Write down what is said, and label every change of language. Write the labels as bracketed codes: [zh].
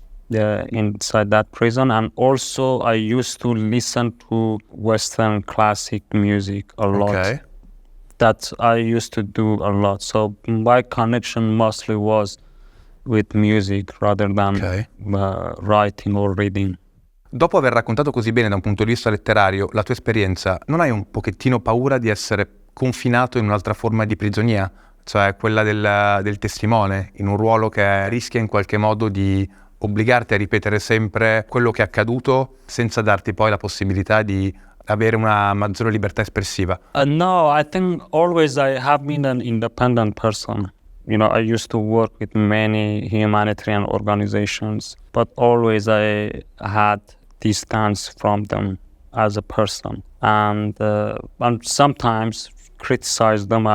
[en] Inside that prison, and also I used to listen to Western classic music a lot. Okay. That I used to do a lot. So my connection mostly was with music rather than writing or reading. [it] Dopo aver raccontato così bene da un punto di vista letterario la tua esperienza, non hai un pochettino paura di essere confinato in un'altra forma di prigionia? Cioè quella del testimone, in un ruolo che rischia in qualche modo di obbligarti a ripetere sempre quello che è accaduto senza darti poi la possibilità di avere una maggiore libertà espressiva? [en] No, I think always I have been an independent person. You know, I used to work with many humanitarian organizations, but always I had distance from them as a person, and sometimes criticize them.